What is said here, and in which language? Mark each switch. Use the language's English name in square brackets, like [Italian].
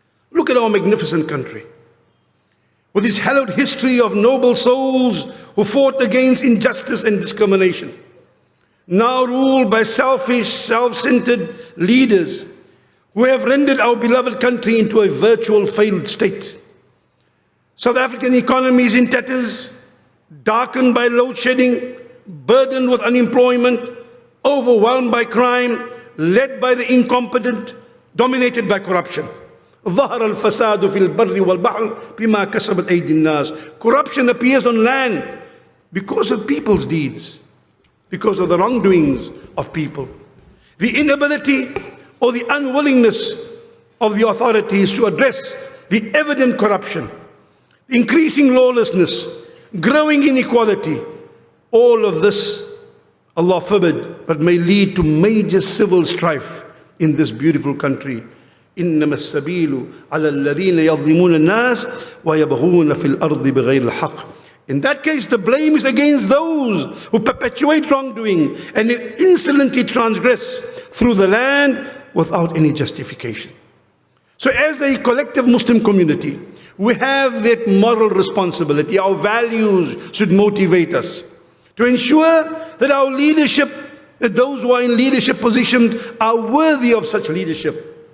[English] Look at our magnificent country, with its hallowed history of noble souls who fought against injustice and discrimination, now ruled by selfish, self-centered leaders who have rendered our beloved country into a virtual failed state. South African economy is in tatters, darkened by load shedding, burdened with unemployment, overwhelmed by crime, led by the incompetent, dominated by corruption. [Arabic] ظهر الفساد في البر والبحر بما كسبت أيدي الناس. [English] Corruption appears on land because of people's deeds, because of the wrongdoings of people. The inability or the unwillingness of the authorities to address the evident corruption, increasing lawlessness, growing inequality, all of this, Allah forbid, but may lead to major civil strife in this beautiful country. [Arabic] إنما السبيل على الذين يظلمون الناس ويبغون في الأرض بغير الحق. [English] In that case, the blame is against those who perpetuate wrongdoing and insolently transgress through the land without any justification. So as a collective Muslim community, we have that moral responsibility. Our values should motivate us to ensure that our leadership, that those who are in leadership positions are worthy of such leadership.